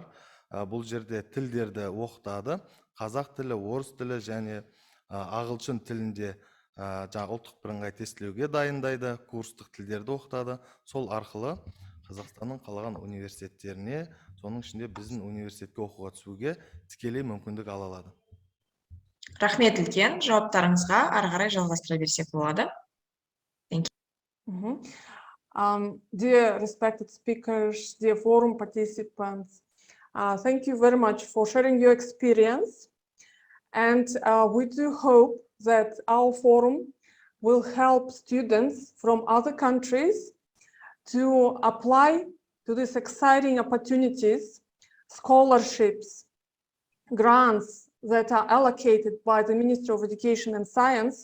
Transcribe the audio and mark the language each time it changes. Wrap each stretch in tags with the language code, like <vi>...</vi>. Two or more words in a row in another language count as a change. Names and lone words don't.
<kk>Бұл жерде тілдерді оқытады. Қазақ тілі, орыс тілі және ағылшын тілінде ұлттық бірыңғай тестілеуге дайындайды, курстық тілдерді оқытады. Сол арқылы Қазақстанның қалаған университеттеріне, соның ішінде біздің университетке оқуға түсуге тікелей мүмкіндік ала алады. Рахмет үлкен, жауаптарыңызға ары қарай жалғастыра берсек болады.</kk> <en>Thank you. Dear respected speakers, dear forum participants, thank you very much for sharing your experience. And we do hope that our forum will help students from other countries to apply to these exciting opportunities, scholarships, grants that are allocated by the Ministry of Education and Science.</en>